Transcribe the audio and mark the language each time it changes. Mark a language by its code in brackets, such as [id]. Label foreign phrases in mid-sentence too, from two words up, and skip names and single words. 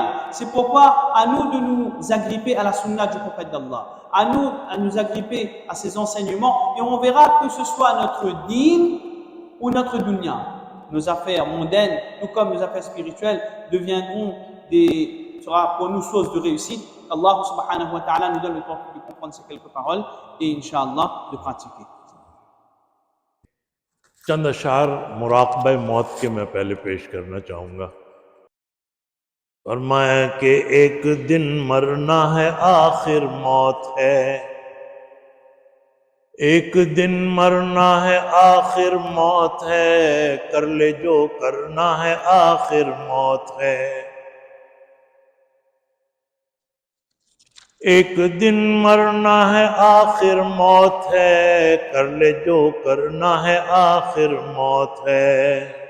[fr] C'est pourquoi à nous de nous agripper à la sunna du prophète d'Allah, à nous agripper à ses enseignements, et on verra que ce soit notre dîn ou notre dunya. Nos affaires mondaines, tout comme nos affaires spirituelles, sera pour nous source de réussite. Allah [ar] سبحانه وتعالى [fr] nous donne le temps de comprendre ces quelques paroles et Inch'Allah de pratiquer. [ur] چند اشعار مراقبہ موت کے میں پہلے پیش کرنا چاہوں گا. فرمایا کہ ایک دن مرنا ہے آخر موت ہے، ایک دن مرنا ہے آخر موت ہے، کر لے جو کرنا ہے آخر موت ہے۔ ایک دن مرنا ہے آخر موت ہے، کر لے جو کرنا ہے آخر موت ہے۔